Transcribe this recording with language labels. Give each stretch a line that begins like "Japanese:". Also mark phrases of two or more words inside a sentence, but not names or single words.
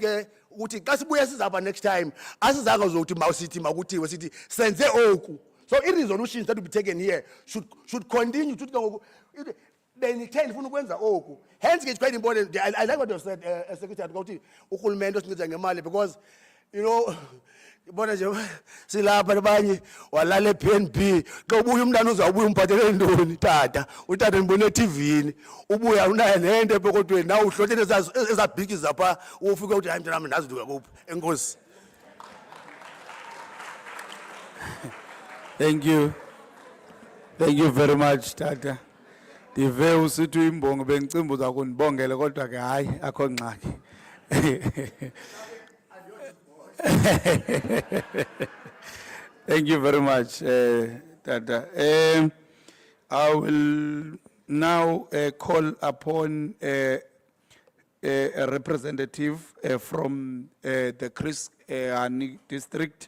English: Next time, so resolutions that will be taken here should continue to the intent hence it's quite important. I like what you said, Secretary, because you know
Xhosa: silapha abanye walala ePNB xa ubuya umntana uzawubuya umphathele ntoni tata utata ndibone eTV ubuya unaye nento epokothweni nawe uhlothe ezabhikiza pha ufike uthi hayi mntana ndazi ndikuphi. Enkosi.
English: Thank you very much tata.
Xhosa: Ndive usithi imbongo bengicimba uza kundibongela kodwa ke hayi akho ngxaki.
English: Thank you very much, Tata. I will now call upon a representative from the Chris Hani district.